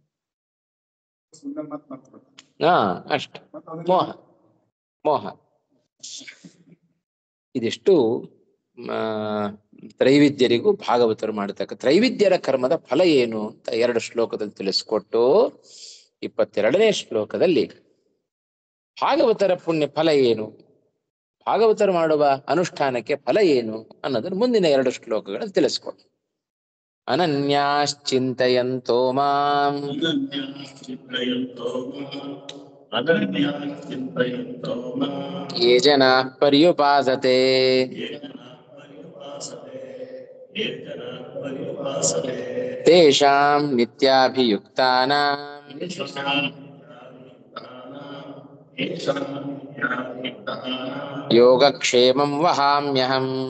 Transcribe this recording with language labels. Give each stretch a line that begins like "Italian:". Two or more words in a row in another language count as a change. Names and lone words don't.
Kannada: ಅಷ್ಟ ಮೋಹ ಇದಿಷ್ಟು ತ್ರೈವಿದ್ಯರಿಗೂ ಭಾಗವತರು ಮಾಡತಕ್ಕ ತ್ರೈವಿದ್ಯರ ಕರ್ಮದ ಫಲ ಏನು ಅಂತ 2 ಶ್ಲೋಕದಲ್ಲಿ ತಿಳಿಸ್ಕೊಟ್ಟು 22ನೇ ಶ್ಲೋಕದಲ್ಲಿ ಭಾಗವತರ ಪುಣ್ಯ ಫಲ ಏನು, ಭಾಗವತರು ಮಾಡುವ ಅನುಷ್ಠಾನಕ್ಕೆ ಫಲ ಏನು ಅನ್ನೋದನ್ನು ಮುಂದಿನ 2 ಶ್ಲೋಕಗಳಲ್ಲಿ ತಿಳಿಸ್ಕೊಟ್ಟು
Sanskrit: ಅನನ್ಯಾಶ್ಚಿಂತಯಂತೋ ಮಾಂ ಯೇ ಜನಾಃ ಪರ್ಯುಪಾಸತೆ ತೇಷಾಂ ನಿತ್ಯಾಭಿಯುಕ್ತಾನಾಂ ಯೋಗಕ್ಷೇಮಂ ವಹಾಮ್ಯಹಂ.